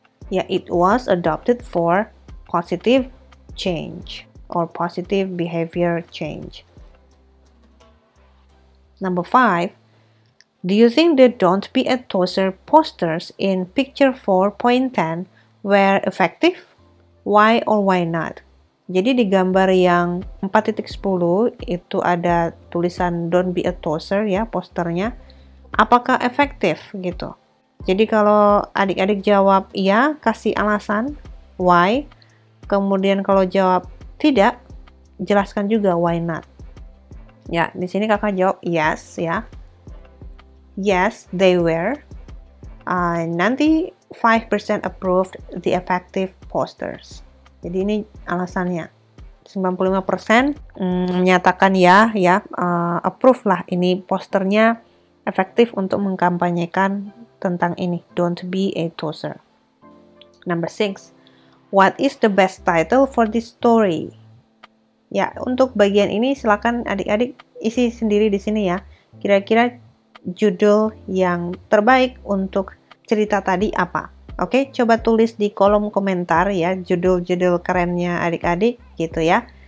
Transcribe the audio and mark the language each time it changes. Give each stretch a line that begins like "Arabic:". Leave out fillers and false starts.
English: Yeah, it was adopted for positive change or positive behavior change. Number 5. Do you think the Don't Be a Tozer posters in picture 4.10 were effective? Why or why not?
Indonesian: Jadi di gambar yang 4.10 itu ada tulisan Don't Be a Tozer ya posternya. Apakah efektif gitu? Jadi kalau adik-adik jawab iya, kasih alasan why. Kemudian kalau jawab tidak, jelaskan juga why not. Ya, di sini kakak jawab yes ya.
English: Yes, they were. 95% approved the effective posters.
Indonesian: Jadi ini alasannya. 95% menyatakan ya, approve lah ini posternya efektif untuk mengkampanyekan tentang ini.
English: Don't Be a Tozer. Number 6. What is the best title for this story?
Indonesian: Ya, untuk bagian ini silakan adik-adik isi sendiri di sini ya. Kira-kira judul yang terbaik untuk cerita tadi apa? Oke, coba tulis di kolom komentar ya judul-judul kerennya adik-adik gitu ya.